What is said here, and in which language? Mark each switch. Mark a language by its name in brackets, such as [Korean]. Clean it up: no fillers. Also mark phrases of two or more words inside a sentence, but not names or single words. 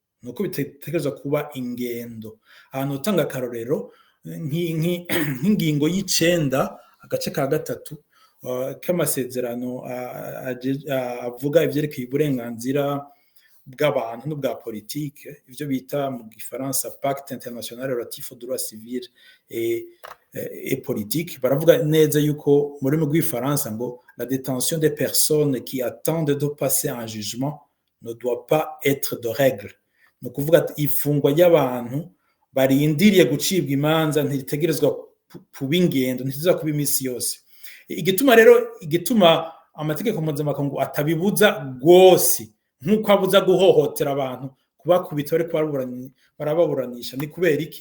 [Rundi] ahantu utanga akarorero nk'ingingo y'icenda agace ka gatatu k'amasezerano avuga ivyerekeye uburenganzira bw'abantu n'ubwa politike, ivyo bita mu gifaransa [French] Pacte International Relatif aux Droits Civils et Politiques. [Rundi] Baravuga neza yuko muri mu rw'ifaransa ngo [French] la détention des personnes qui attendent de passer un jugement ne doit pas être de règle. [Rundi] No kuvuga ifungwa y'abantu barindiriye gucibwa imanza ntitegerezwa kuba ingendo, ntitegerezwa kuba imisi yose. Igituma amategeko mpuzamakungu atabibuza rwose nk'uko abuza guhohotera abantu, kubakubita bari barababuranisha, ni kubera iki?